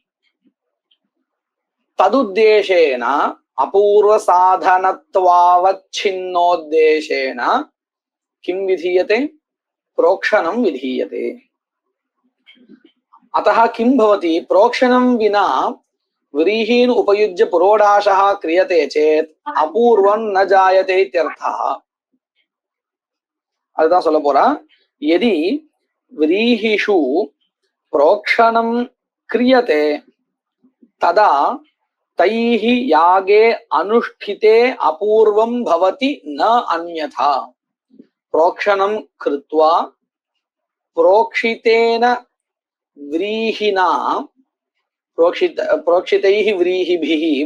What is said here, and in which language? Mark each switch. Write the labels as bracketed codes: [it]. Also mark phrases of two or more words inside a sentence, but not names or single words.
[sa] तदुद्देशेन अपूर्व साधनत्वावच्छिन्नोद्देशेन किं विधीयते प्रोक्षणं विधीयते अतः किं भवति प्रोक्षणं विना व्रीहीन् उपयुज्य पुरोडाशः क्रियते चेत् अपूर्वं न जायते इत्यर्थः [ta] அதுதான் சொல்ல போறா [sa] यदि व्रीहिषु प्रोक्षणं क्रियते तदा तैः यागे अनुष्ठिते अपूर्वं भवति न अन्यथा प्रोक्षणं कृत्वा प्रोक्षितेन व्रीहिना प्रोक्षितैः व्रीहिभिः